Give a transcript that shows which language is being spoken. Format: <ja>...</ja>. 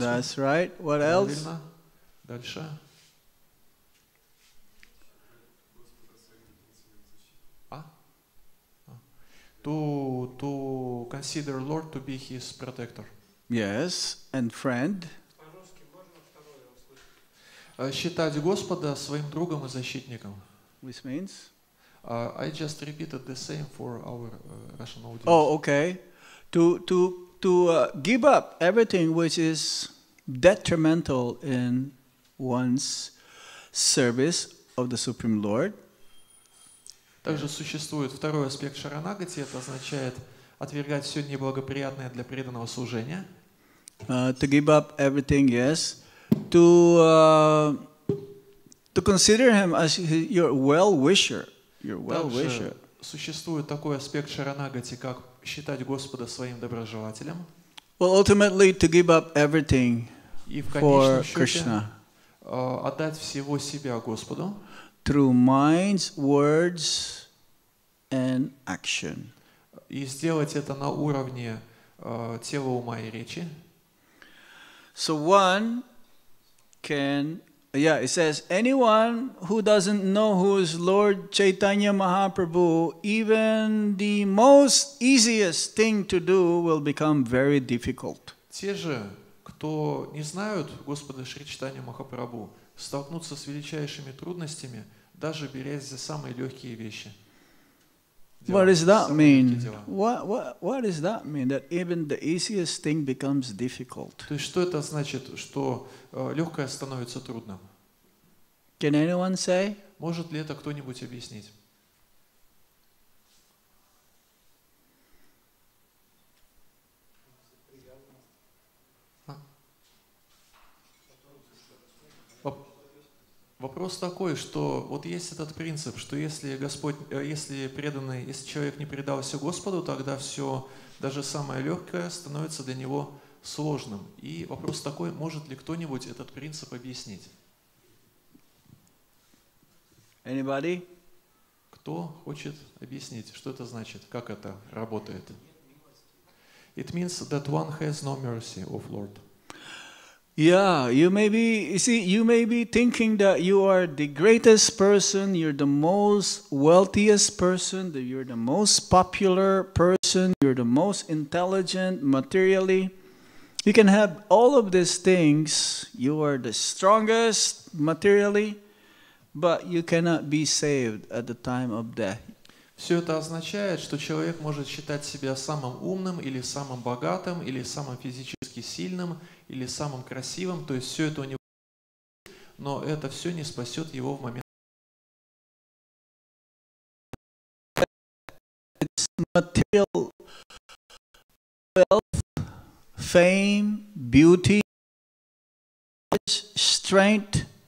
<en>That's right. What else?</en> <ru>Правильно. Дальше.</ru> <en>To consider Lord to be his protector. Yes, and friend.</en> <ru>Считать Господа своим другом и защитником.</ru> <en>Which means? I just repeated the same for our Russian audience. Oh, okay. To give up everything which is detrimental in one's service of the Supreme Lord.</en> <ru>Также существует второй аспект шаранагати, это означает отвергать все неблагоприятное для преданного служения.</ru> <en>To give up everything, yes. To consider him as your well-wisher. Your well-wisher.</en> <ru>Также существует такой аспект шаранагати, как считать Господа своим доброжелателем.</ru> <en>Well, ultimately, to give up everything</en> <ru>И в</ru> <en>for</en> <ru>конечном счете</ru> <en>Krishna.</en> <ru>Отдать всего себя Господу.</ru> <en>Through minds, words, and action.</en> <ru>И сделать это на уровне тела, ума и речи.</ru> <en>So one can, it says, anyone who doesn't know who is Lord Chaitanya Mahaprabhu, even the most easiest thing to do will become very difficult.</en> <ru>Те же, кто не знают Господа Шри Чайтанью Махапрабху, столкнуться с величайшими трудностями, даже берясь за самые легкие вещи.</ru> <en>What does that mean? What does that mean? That even the easiest thing becomes difficult.</en> <ru>То есть что это значит, что легкое становится трудным?</ru> <en>Can anyone say?</en> <ru>Может ли это кто-нибудь объяснить? Вопрос такой, что вот есть этот принцип, что если если человек не предался Господу, тогда все, даже самое легкое, становится для него сложным. И вопрос такой, может ли кто-нибудь этот принцип объяснить?</ru> <en>Anybody?</en> <ru>Кто хочет объяснить, что это значит, как это работает?</ru> <en>It means that one has no mercy of Lord. Yeah, you may be thinking that you are the greatest person, you're the most wealthiest person, that you're the most popular person, you're the most intelligent materially. You can have all of these things, you are the strongest materially, but you cannot be saved at the time of death.</en> <ru>Все это означает, что человек может считать себя самым умным, или самым богатым, или самым физически сильным, или самым красивым. То есть все это у него, но это все не спасет его в момент.</ru> <en>It's material wealth, fame, beauty, strength.</en>